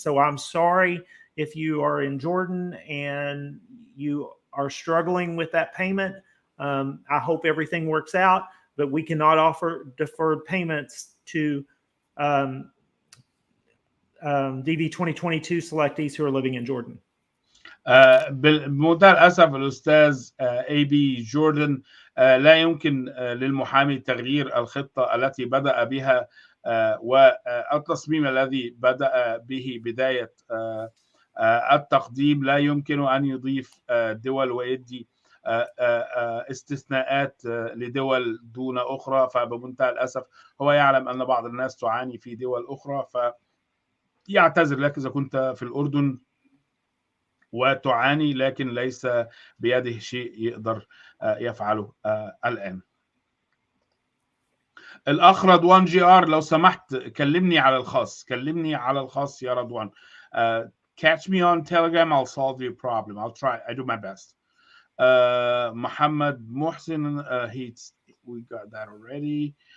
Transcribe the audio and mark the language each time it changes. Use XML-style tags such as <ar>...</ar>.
<en>So I'm sorry if you are in Jordan and you are struggling with that payment. I hope everything works out, but we cannot offer deferred payments to DV 2022 selectees who are living in Jordan.</en> <ar>بمنتهى الأسف الأستاذ اي بي جوردن لا يمكن للمحامي تغيير الخطة التي بدأ بها والتصميم الذي بدأ به بداية التقديم. لا يمكن أن يضيف دول ويدي استثناءات لدول دون أخرى. فبمنتهى الأسف هو يعلم أن بعض الناس تعاني في دول أخرى، فيعتذر لك إذا كنت في الأردن وتعاني، لكن ليس بيده شيء يقدر يفعله الآن. الأخ رضوان جي آر، لو سمحت كلمني على الخاص، كلمني على الخاص يا رضوان.</ar> <en>Catch me on Telegram, I'll solve your problem. I'll try, I do my best. محمد محسن, we got that already.</en>